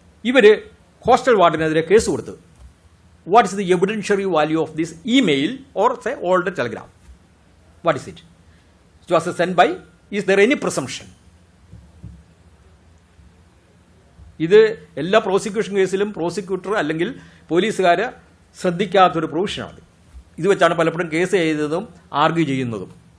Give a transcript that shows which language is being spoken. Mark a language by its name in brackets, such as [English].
[Malayalam] ഇവർ hostel വാർഡനെതിരെ case കൊടുത്തു. [English] What is the evidentiary value of this email or say older telegram? What is it? It was sent by, is there any presumption? [Malayalam] ഇത് എല്ലാ prosecution കേസിലും prosecutor അല്ലെങ്കിൽ പോലീസുകാർ ശ്രദ്ധിക്കാത്തൊരു പ്രൊവിഷനാണ്. ഇത് വെച്ചാണ് പലപ്പോഴും കേസ് ചെയ്തതും ആർഗ്യൂ ചെയ്യുന്നതും.